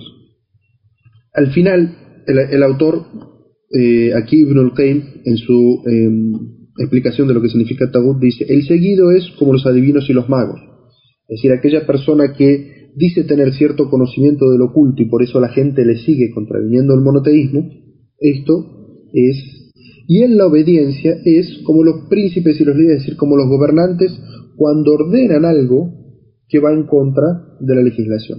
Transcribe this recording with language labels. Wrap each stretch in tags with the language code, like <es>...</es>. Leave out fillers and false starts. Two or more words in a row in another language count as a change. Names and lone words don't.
<es>Al final, el autor, aquí Ibn al-Qayyim, en su explicación de lo que significa tagut, dice: el seguido es como los adivinos y los magos. Es decir, aquella persona que dice tener cierto conocimiento del oculto y por eso la gente le sigue contraviniendo el monoteísmo, esto es. Y en la obediencia es como los príncipes y los líderes, es decir, como los gobernantes cuando ordenan algo que va en contra de la legislación.</es>